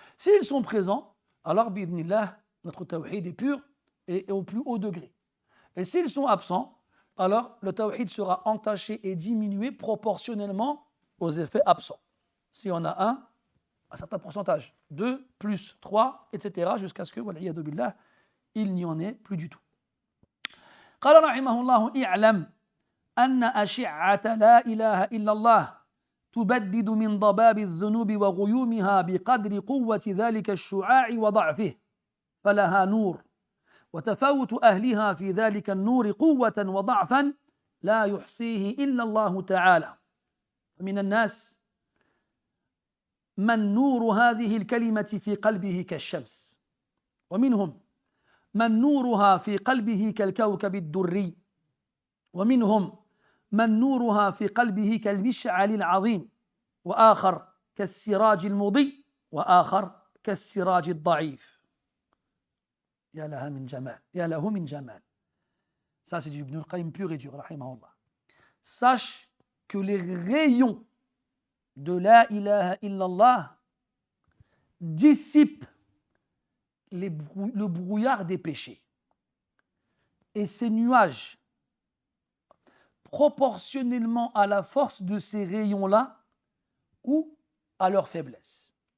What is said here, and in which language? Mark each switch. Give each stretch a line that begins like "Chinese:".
French: S'ils sont présents, alors, bi'idhnillah, notre tawhid est pur et au plus haut degré. Et s'ils sont absents, alors le tawhid sera entaché et diminué proportionnellement aux effets absents. Si on a un certain pourcentage, 2, plus 3, etc., jusqu'à ce que, wal'iyadu billah, il n'y en ait plus du tout.
Arabic: قال رحمه الله: اعلم أن أشعة لا إله إلا الله تبدد من ضباب الذنوب وغيومها بقدر قوة ذلك الشعاع وضعفه، فلها نور، وتفاوت أهلها في ذلك النور قوة وضعفا لا يحصيه إلا الله تعالى. من الناس من نور هذه الكلمة في قلبه كالشمس، ومنهم من نورها في قلبه كالكوكب الدري، ومنهم من نورها في قلبه كالمشعل العظيم، وآخر كالسراج المضيء، وآخر كالسراج الضعيف. يا لها من جمال، يا له من جمال.
French: Ça c'est du Ibn al-Qayyim pur et dur, rahimahullah. Sache que les rayons de la ilaha illallah dissipent le brouillard des péchés. Et ces nuages, proportionnellement à la force de ces rayons-là ou à leur faiblesse.